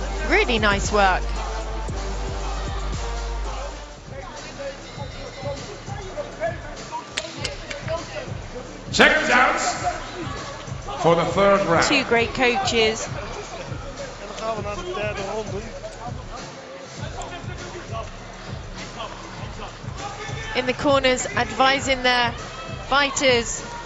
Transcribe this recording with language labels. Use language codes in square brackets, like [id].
[en] Really nice work. Seconds out for the third round. Two great coaches. [nl] En dan gaan we naar de derde ronde. [en] In the corners, advising their fighters.